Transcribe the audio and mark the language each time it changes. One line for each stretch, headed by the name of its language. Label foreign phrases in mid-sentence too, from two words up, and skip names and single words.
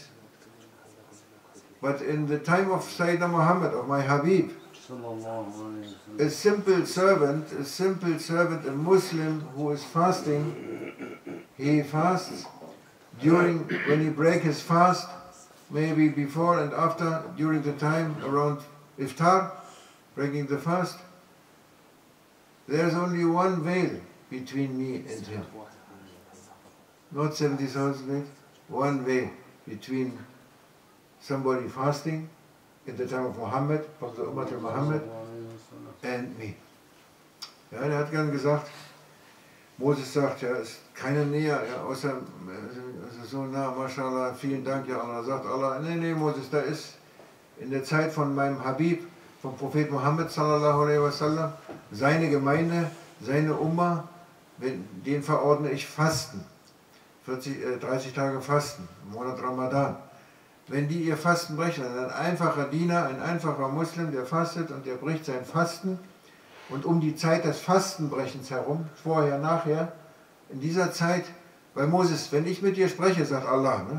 English: But in the time of Sayyidina Muhammad, of my Habib, a simple servant, a Muslim who is fasting, he fasts when he breaks his fast, maybe before and after, during the time around Iftar, breaking the fast, there's only one veil between me and him. Not 70,000 veils, one veil between somebody fasting in the time of Muhammad, of the Ummah of Muhammad, and me.
German: Ja, er hat gern gesagt, Moses sagt, ja, ist keiner näher, ja, außer also so nah, Mashallah, vielen Dank,
Arabic: يا الله.
German: Sagt Allah, nee, Moses, da ist in der Zeit von meinem Habib, vom Prophet Muhammad
Arabic: صلى الله عليه وسلم,
German: seine Gemeinde, seine Ummah, den verordne ich Fasten, 30 Tage Fasten, im Monat Ramadan. wenn die ihr Fasten brechen, ein einfacher Diener, ein einfacher Muslim, der fastet und der bricht sein Fasten und um die Zeit des Fastenbrechens herum, vorher, nachher, in dieser Zeit, weil Moses, wenn ich mit dir spreche, sagt Allah, ne?